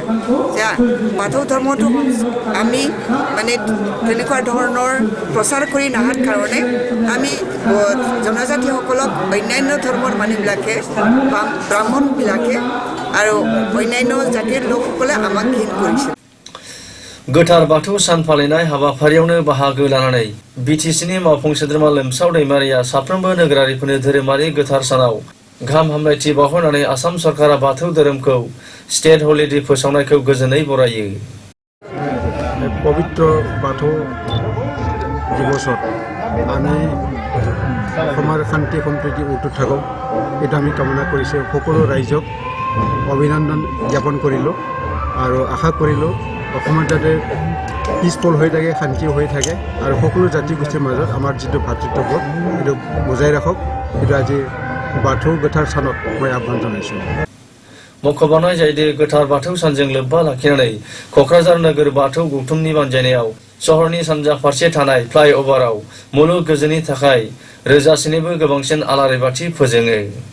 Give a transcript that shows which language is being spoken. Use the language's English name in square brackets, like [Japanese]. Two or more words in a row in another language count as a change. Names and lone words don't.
[Assamese] বাথৌ ধৰ্মটো আমি মানে তেনেকুৱা ধৰণৰ প্ৰচাৰ কৰি নহাৰ কাৰণে আমি জনজাতিসকলক অন্যান্য ধৰ্মৰ মানুহবিলাকে ব্ৰাহ্মণবিলাকে আৰু অন্যান্য জাতিৰ লোকসকলে আমাক ঘৃণ কৰিছে। [Bodo] गोथार बाथौ सान फालिनाय हाबाफारियावनो बाहागो लानानै बिटिसिनि मावफुं सोद्रोमा लोमसाव दैमारिया साफ्रोमबो नोगोरारिफोरनो धोरोमारि गोथार सानाव गाहाम हामलायथि बावहरनानै आसाम सरकारा बाथौ धोरोमखौ स्टेट हलिडे फोसावनायखौ गोजोनै बरायो। [Assamese] পবিত্ৰ বাথৌ দিৱসত আমি অসমৰ শান্তি সম্প্ৰীতি অটুট থাকক এটা আমি কামনা কৰিছোঁ। সকলো ৰাইজক অভিনন্দন জ্ঞাপন কৰিলোঁ আৰু আশা কৰিলোঁ অসমত যাতে পিচফুল হৈ থাকে, শান্তি হৈ থাকে আৰু সকলো জাতি গোষ্ঠীৰ মাজত আমাৰ যিটো ভাতৃত্ববোধ সেইটো বজাই ৰাখক। সেইটো আজি [Bodo] बाथौ गोथार सानाव [Assamese] মই আহ্বান জনাইছোঁ। [Bodo] मख'बावनाय जायोदि गोथार बाथौ सानजों लोब्बा लाखिनानै क'क्राझार नोगोर बाथौ गौथुमनि बानजायनायाव सहरनि सानजा फारसे थानाय फ्लाइअभाराव मुलुग गोजोननि थाखाय रोजासेनिबो गोबांसिन आलारि बाथि फोजोङो।